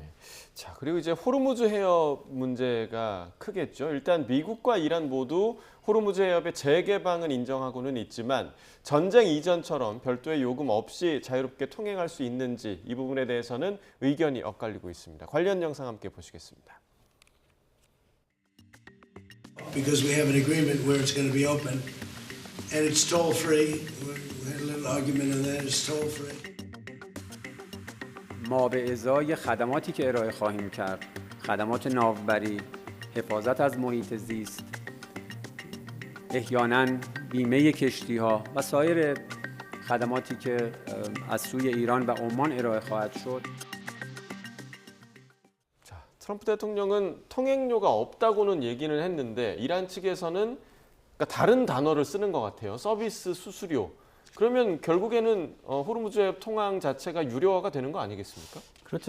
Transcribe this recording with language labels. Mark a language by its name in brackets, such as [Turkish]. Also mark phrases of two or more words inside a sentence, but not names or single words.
[Korean] 자, 그리고 이제 호르무즈 해협 문제가 크겠죠. 일단 미국과 이란 모두 호르무즈 해협의 재개방은 인정하고는 있지만 전쟁 이전처럼 별도의 요금 없이 자유롭게 통행할 수 있는지 이 부분에 대해서는 의견이 엇갈리고 있습니다. 관련 영상 함께 보시겠습니다. [English] Because we have an agreement where it's going to be open and it's toll free. We had a little argument on that. It's toll free. [Persian] ما به ازای خدماتی که ارائه خواهیم کرد، خدمات ناوبری، حفاظت از محیط زیست، احیانا بیمه کشتی‌ها و سایر خدماتی که از سوی ایران و عمان ارائه خواهد شد. [Korean] 자, 트럼프 대통령은 통행료가 없다고는 얘기는 했는데 이란 측에서는 그러니까 다른 단어를 쓰는 것 같아요. 서비스 수수료. 그러면 결국에는 호르무즈 해협 통항 자체가 유료화가 되는 거 아니겠습니까? 그렇죠.